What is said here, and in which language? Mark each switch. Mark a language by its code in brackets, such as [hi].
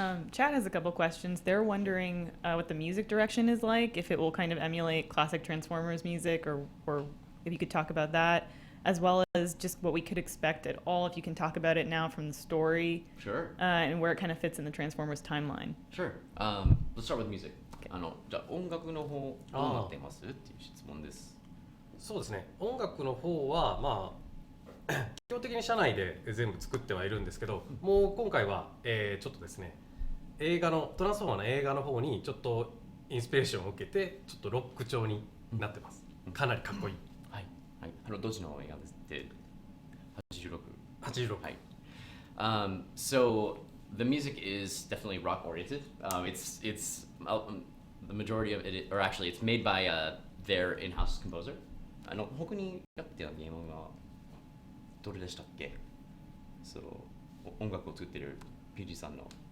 [en] Chad has a couple questions. They're wondering what the music direction is like, if it will kind of emulate classic Transformers music, or if you could talk about that, as well as just what we could expect at all, if you can talk about it now from the story. Sure. And where it kind of fits in the Transformers timeline. Sure. Let's start with music. [ja] じゃあ音楽の方どうなってますっていう質問です。そうですね、音楽の方はまあ基本的に社内で全部作ってはいるんですけど、もう今回は、ちょっとですね、映画のトランスフォーマーの映画の方にちょっとインスピレーションを受けてちょっとロック調になってます。かなりかっこいい。はい、はい、どっちの映画ですって？ 86。はい。 [en] So the music is definitely rock oriented. It's the majority of it, or actually, it's made by their in-house composer. [ja] 他にやってたゲームがどれでしたっけ？そう音楽を作ってる PG さんの。